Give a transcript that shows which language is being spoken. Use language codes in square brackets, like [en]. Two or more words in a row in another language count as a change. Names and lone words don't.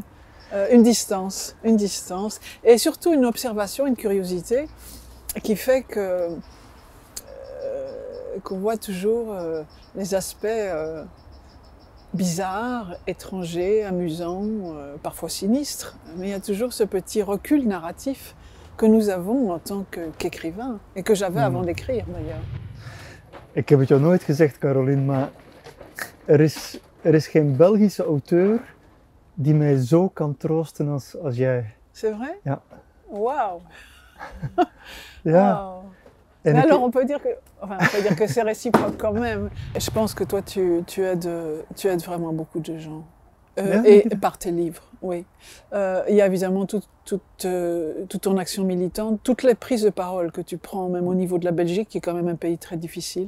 [fr] Une distance, et surtout une observation, une curiosité qui fait qu'on voit toujours les aspects bizarres, étrangers, amusants, parfois sinistres, mais il y a toujours ce petit recul narratif que nous avons en tant qu'écrivain, et que j'avais avant d'écrire d'ailleurs. [nl] Ik heb het jou nooit gezegd, Caroline, maar er is geen Belgische auteur die mij zo kan troosten als jij. [fr] C'est vrai? [nl] Ja. Wauw! Ja. Wow. [fr] Mais alors on peut dire que c'est réciproque quand même. Je pense que toi tu aides vraiment beaucoup de gens. Et par tes livres, oui. Il y a évidemment toute ton action militante, toutes les prises de parole que tu prends, même au niveau de la Belgique, qui est quand même un pays très difficile.